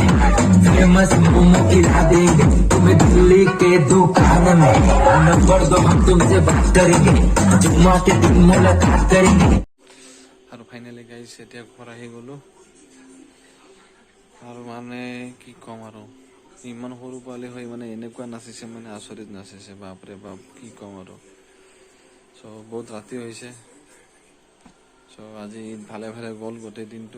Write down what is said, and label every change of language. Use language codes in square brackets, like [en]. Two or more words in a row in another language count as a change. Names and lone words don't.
[hi] फेमस मोमो खिला देंगे तुम्हें दिल्ली के दुकान में। नंबर दो हम तुमसे बात करेंगे, जुम्मा के दिन मुलाकात करेंगे। [as] আৰু ফাইনেলি গাইছ এতিয়া ঘৰ আহি গ'লোঁ। আৰু মানে কি ক'ম আৰু, ইমান সৰু পোৱালি হৈ মানে এনেকুৱা নাচিছে, মানে আচৰিত নাচিছে, বাপৰে বাপ কি ক'ম আৰু। চ' বহুত ৰাতি হৈছে। চ' আজি ভালে ভালে গ'ল গোটেই দিনটো।